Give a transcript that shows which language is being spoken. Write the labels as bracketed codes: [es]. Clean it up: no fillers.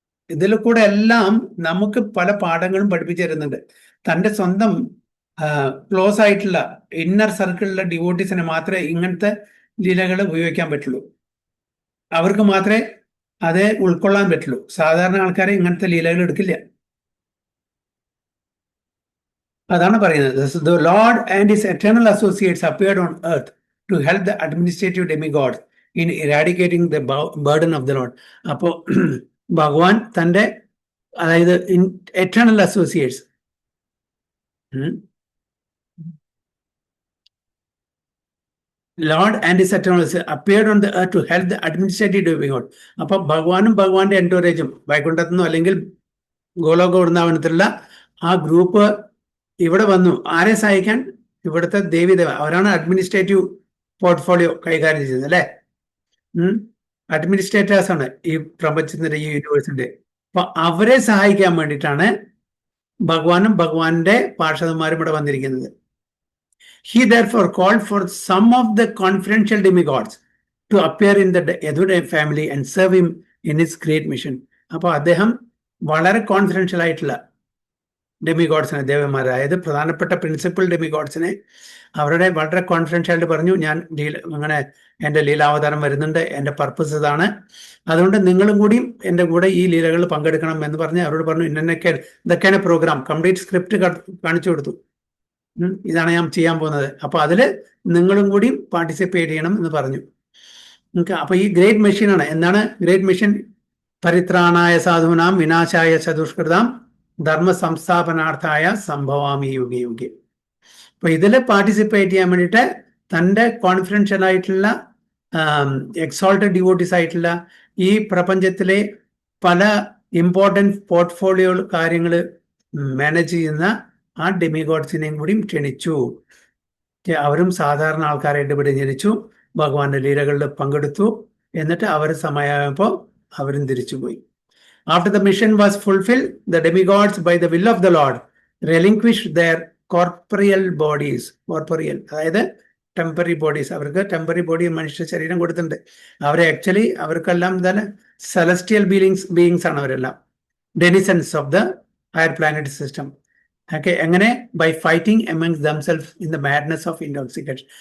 [ml] ഇതിൽ കൂടെ എല്ലാം നമുക്ക് പല പാഠങ്ങളും പഠിപ്പിച്ചു തരുന്നുണ്ട്. തൻ്റെ സ്വന്തം ക്ലോസ് ആയിട്ടുള്ള ഇന്നർ സർക്കിളിലെ ഡിവോട്ടീസിനെ മാത്രമേ ഇങ്ങനത്തെ ലീലകൾ ഉപയോഗിക്കാൻ പറ്റുള്ളൂ. അവർക്ക് മാത്രമേ അത് ഉൾക്കൊള്ളാൻ പറ്റുള്ളൂ. സാധാരണ ആൾക്കാരെ ഇങ്ങനത്തെ ലീലകൾ എടുക്കില്ല. അതാണ് പറയുന്നത്. [en] The Lord and his eternal associates appeared on earth to help the administrative demigods in eradicating the burden of the Lord. [ml] അപ്പോ ഭഗവാൻ തൻ്റെ, അതായത് eternal associates, [en] Lord and his eternal appeared on the earth to help the administrative demigod. [ml] അപ്പൊ ഭഗവാനും ഭഗവാന്റെ എൻറ്റോറേജും വൈകുണ്ഠത്തുനിന്നോ അല്ലെങ്കിൽ ഗോലോക വൃന്ദാവനത്തിലുള്ള ആ group ഇവിടെ വന്നു. ആരെ സഹായിക്കാൻ? ഇവിടുത്തെ ദേവീദേവ. അവരാണ് അഡ്മിനിസ്ട്രേറ്റീവ് പോർട്ട്ഫോളിയോ കൈകാര്യം ചെയ്യുന്നത്, അല്ലെ? അഡ്മിനിസ്ട്രേറ്റേഴ്സ് ആണ് ഈ പ്രപഞ്ചത്തിന്റെ, ഈ യൂണിവേഴ്സിന്റെ. അപ്പൊ അവരെ സഹായിക്കാൻ വേണ്ടിയിട്ടാണ് ഭഗവാനും ഭഗവാന്റെ പാർഷദന്മാരും ഇവിടെ വന്നിരിക്കുന്നത്. [en] He therefore called for some of the confidential demigods to appear in the Yadu family and serve him in his great mission. [ml] അപ്പോൾ അദ്ദേഹം വളരെ കോൺഫിഡൻഷ്യൽ ആയിട്ടുള്ള ഡെമിഗോഡ്സിനെ, ദേവന്മാർ, അതായത് പ്രധാനപ്പെട്ട പ്രിൻസിപ്പൽ ഡെമിഗോഡ്സിനെ അവരുടെ വളരെ കോൺഫിഡൻഷ്യൽ ആയിട്ട് പറഞ്ഞു, ഞാൻ അങ്ങനെ എൻ്റെ ലീലാവതാരം വരുന്നുണ്ട്, എൻ്റെ പർപ്പസ് ഇതാണ്, അതുകൊണ്ട് നിങ്ങളും കൂടി എൻ്റെ കൂടെ ഈ ലീലകളിൽ പങ്കെടുക്കണം എന്ന് പറഞ്ഞ് അവരോട് പറഞ്ഞു. ഇതൊക്കെയാണ് പ്രോഗ്രാം. കംപ്ലീറ്റ് സ്ക്രിപ്റ്റ് കാണിച്ചു കൊടുത്തു. ഇതാണ് ഞാൻ ചെയ്യാൻ പോകുന്നത്, അപ്പൊ അതില് നിങ്ങളും കൂടി പാർട്ടിസിപ്പേറ്റ് ചെയ്യണം എന്ന് പറഞ്ഞു. അപ്പൊ ഈ ഗ്രേറ്റ് മെഷീനാണ്. എന്താണ് ഗ്രേറ്റ് മെഷീൻ? [sa] പരിത്രാണായ സാധൂനാം വിനാശായ ചതുഷ്കൃതാം ധർമ്മ സംസ്ഥാപനാർത്ഥായ സംഭവാമി യുഗേ യുഗേ. [ml] അപ്പൊ ഇതിൽ പാർട്ടിസിപ്പേറ്റ് ചെയ്യാൻ വേണ്ടിയിട്ട് തൻ്റെ കോൺഫിഡൻഷ്യൽ ആയിട്ടുള്ള എക്സോൾട്ടഡ് ഡിവോട്ടീസ് ആയിട്ടുള്ള ഈ പ്രപഞ്ചത്തിലെ പല ഇമ്പോർട്ടൻറ്റ് പോർട്ട്ഫോളിയോ കാര്യങ്ങൾ മാനേജ് ചെയ്യുന്ന ആ ഡെമിഗോഡ്സിനെയും കൂടി ക്ഷണിച്ചു. അവരും സാധാരണ ആൾക്കാരായിട്ട് ഇവിടെ ജനിച്ചു, ഭഗവാന്റെ ലീലകളിൽ പങ്കെടുത്തു. എന്നിട്ട് അവർ സമയമായപ്പോൾ അവരും തിരിച്ചുപോയി. [en] After the mission was fulfilled, the demigods, by the will of the Lord, relinquished their corporeal bodies. [ml] Corporeal, അതായത് ടെമ്പററി ബോഡീസ്. അവർക്ക് ടെമ്പററി ബോഡി മനുഷ്യ ശരീരം കൊടുത്തിട്ടുണ്ട്. അവരെ ആക്ച്വലി അവർക്കെല്ലാം തന്നെ സെലസ്റ്റിയൽ ബീയിങ്സ് ആണ് അവരെല്ലാം, [en] Denizens of the higher planet system. [ml] Okay, എങ്ങനെ? [en] By fighting amongst themself in the madness of intoxication.